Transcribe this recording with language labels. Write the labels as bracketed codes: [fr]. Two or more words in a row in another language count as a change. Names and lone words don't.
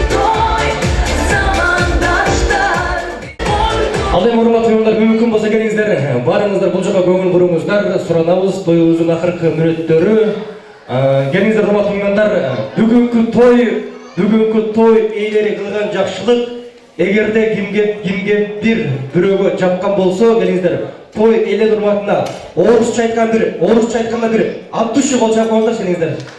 [ky] Ал эми урматтуу меймандар, мүмкүн болсо келиңиздер. [kk] барыңыздар бұл жаққа көңіл бұрыңыздар, сұранабыз тойымыздың ақырғы мүнөттөрү. [ky] Келиңиздер, урматтуу меймандар, бүгүнкү той ээлери кылган жакшылык эгерде кимге бирөөгө жаккан болсо, келиңиздер, той ээлер урматына орусча айтканда бир [ru] от души [ky] кол чаап коюңдар, келиңиздер.